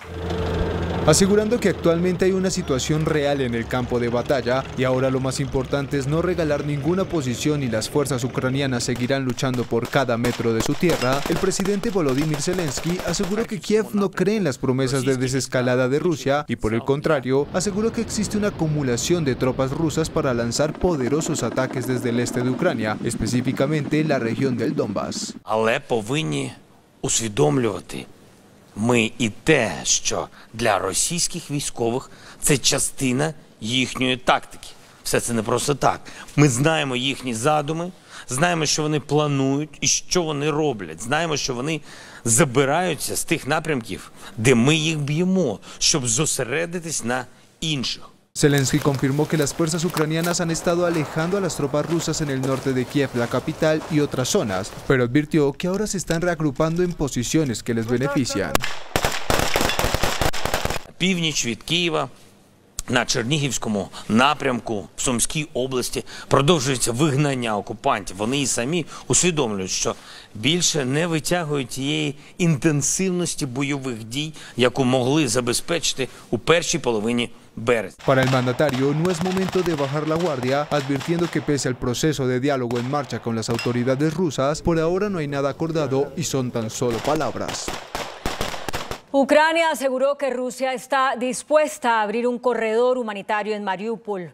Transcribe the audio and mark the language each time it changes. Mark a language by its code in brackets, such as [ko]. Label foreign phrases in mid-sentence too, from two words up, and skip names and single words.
[es] Asegurando que actualmente hay una situación real en el campo de batalla y ahora lo más importante es no regalar ninguna posición y las fuerzas ucranianas seguirán luchando por cada metro de su tierra, el presidente Volodymyr Zelensky aseguró que Kiev no cree en las promesas de desescalada de Rusia y por el contrario aseguró que existe una acumulación de tropas rusas para lanzar poderosos ataques desde el este de Ucrania, específicamente la región del Donbass. [uk] Але повинні усвідомлювати ми і те, що для російських військових це частина їхньої тактики. Все це не просто так. Ми знаємо їхні задуми, знаємо, що вони планують і що вони роблять. Знаємо, що вони забираються з тих напрямків, де ми їх б'ємо, щоб зосередитись на інших. [es] Zelensky confirmó que las fuerzas ucranianas han estado alejando a las tropas rusas en el norte de Kiev, la capital, y otras zonas, pero advirtió que ahora se están reagrupando en posiciones que les benefician. [uk] Північ від Києва, на Чернігівському напрямку, в Сумській області продовжується вигнання окупантів. Вони і самі усвідомлюють, що більше не витягують тієї інтенсивності бойових дій, яку могли забезпечити у першій половині березня. [es] Para el mandatario no es momento de bajar la guardia, advirtiendo que pese al proceso de diálogo en marcha con las autoridades rusas, por ahora no hay nada acordado y son tan solo palabras. Ucrania aseguró que Rusia está dispuesta a abrir un corredor humanitario en Mariupol.